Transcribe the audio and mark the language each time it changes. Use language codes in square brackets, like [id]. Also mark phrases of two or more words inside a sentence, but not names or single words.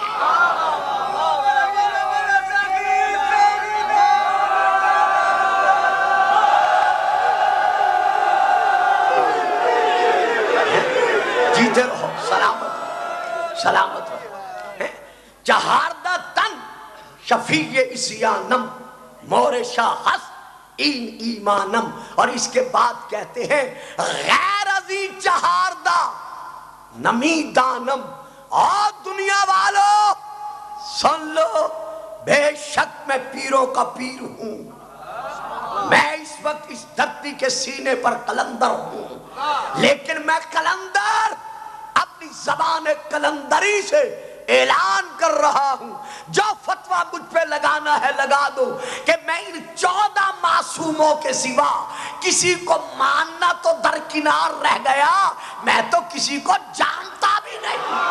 [ur] جیتے رہو، سلامت رہو. [fa] چہاردہ تن شفیع عصیانم، مہر شاہ ہست این ایمانم. [ur] اور اس کے بعد کہتے ہیں [fa] غیر عزیز چہاردہ نمی دانم. [ur] اور دنیا والو سن لو، بے شک میں پیروں کا پیر ہوں. میں اس وقت اس دھرتی کے سینے پر کلندر ہوں، لیکن میں کلندر اپنی زبان کلندری سے اعلان کر رہا ہوں، جو فتویٰ مجھ پہ لگانا ہے لگا دو کہ میں ان 14 معصوموں کے سوا کسی کو ماننا تو درکنار رہ گیا، میں تو کسی کو جانتا بھی نہیں.